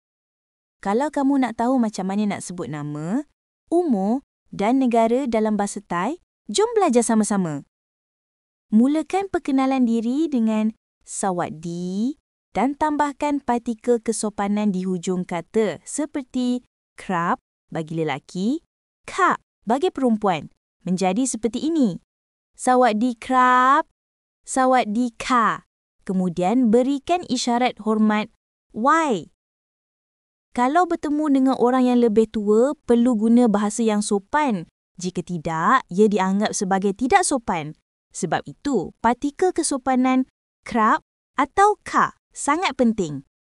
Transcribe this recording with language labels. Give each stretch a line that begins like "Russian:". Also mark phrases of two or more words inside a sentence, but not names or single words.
Malay: Kalau kamu nak tahu macam mana nak sebut nama, umur dan negara dalam bahasa Thai, jom belajar sama-sama. Mulakan perkenalan diri dengan Sawadee dan tambahkan partikel kesopanan di hujung kata seperti krap bagi lelaki, kak bagi perempuan. Menjadi seperti ini.
Thai: สวัสดีครับ สวัสดีค่ะ.
Malay: Kemudian berikan isyarat hormat Y. Kalau bertemu dengan orang yang lebih tua, perlu guna bahasa yang sopan. Jika tidak, ia dianggap sebagai tidak sopan. Sebab itu, partikel kesopanan krap atau ka sangat penting.